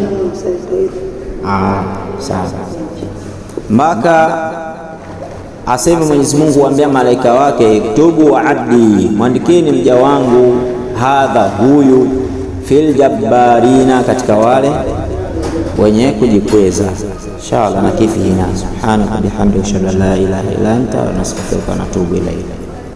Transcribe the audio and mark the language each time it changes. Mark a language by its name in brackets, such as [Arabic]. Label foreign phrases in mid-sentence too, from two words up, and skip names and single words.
[Swahili] sawa, mpaka aseme Mwenyezi Mungu kuambia malaika wake, [Arabic] اكتبوا و عبدي, [Swahili] mwandikeni mja wangu, hadha, huyu, [Arabic] في الجبارين, [Swahili] katika wale wenye kujikweza. [Arabic] إن شاء الله نكتفي هنا. سبحانك بحمدك لا إله إلا أنت نستغفرك ونتوب إليك.